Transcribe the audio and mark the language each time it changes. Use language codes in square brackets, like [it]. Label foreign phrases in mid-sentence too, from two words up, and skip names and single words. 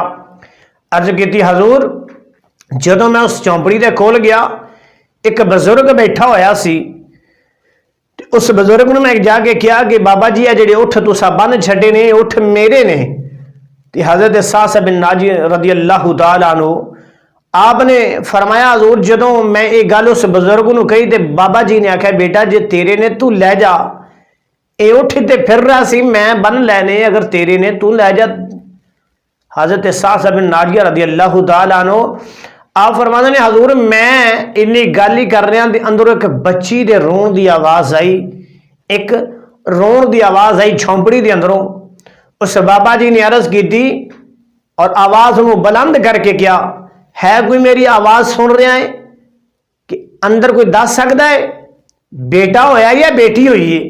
[pa] عرض کی حضور جدوں میں اس چونپڑی کے کول گیا ایک بزرگ بیٹھا ہویا سی، اس بزرگ نے میں جاکے کہا کہ بابا جی آ جیڑے اٹھ تسا بن چھڈے نے اٹھ میرے نے. تو حضرت صعصعہ بن ناجیہ [ar] رضي الله تعالى عنه [pa] آپنے فرمایا حضور جدوں میں یہ گل اس بزرگ کو کہی تو بابا جی نے آکھیا بیٹا جے تیرے نے تو لے جا، یہ اٹھ تے پھر رہا سی میں بن لینے، اگر تیرے نے تو لے جا. حضرت صعصعہ بن ناجیہ [ar] رضي الله تعالى عنه [pa] آپ فرماتے نے حضور میں انی گل ہی کر رہا اندروں ایک بچی دے رون کی آواز آئی، ایک رون کی آواز آئی جھونپڑی کے اندروں. [ur] اس بابا جی نے عرض کی اور آواز کو بلند کرکے کیا ہے کوئی میری آواز سن رہا ہے کہ اندر کوئی دس سکتا ہے بیٹا ہویا یا بیٹی ہوئی ہے.